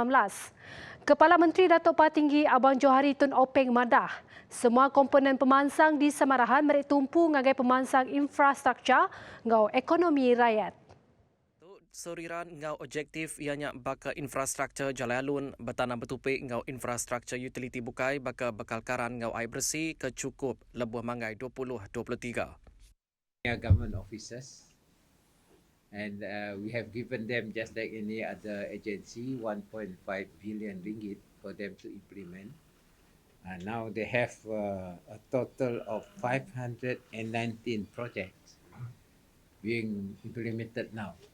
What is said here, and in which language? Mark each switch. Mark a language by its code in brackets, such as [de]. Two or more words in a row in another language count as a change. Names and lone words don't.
[iba] Kepala Menteri Datuk Patinggi Abang Johari Tun Openg madah semua komponen pemansang di Semerahan merik tumpu ngagai pemansang infrastruktur ngau ekonomi rakyat. Soriran ngau objektif ianya baka infrastruktur jalan alun bertanam betupik ngau infrastruktur utility bukai baka bakal karan ngau air bersih kecukup lebuh mangai 2023. [en] Government officers, and we have given them, just like any other agency, 1.5 billion ringgit for them to implement. Now they have a total of 519 projects being implemented now.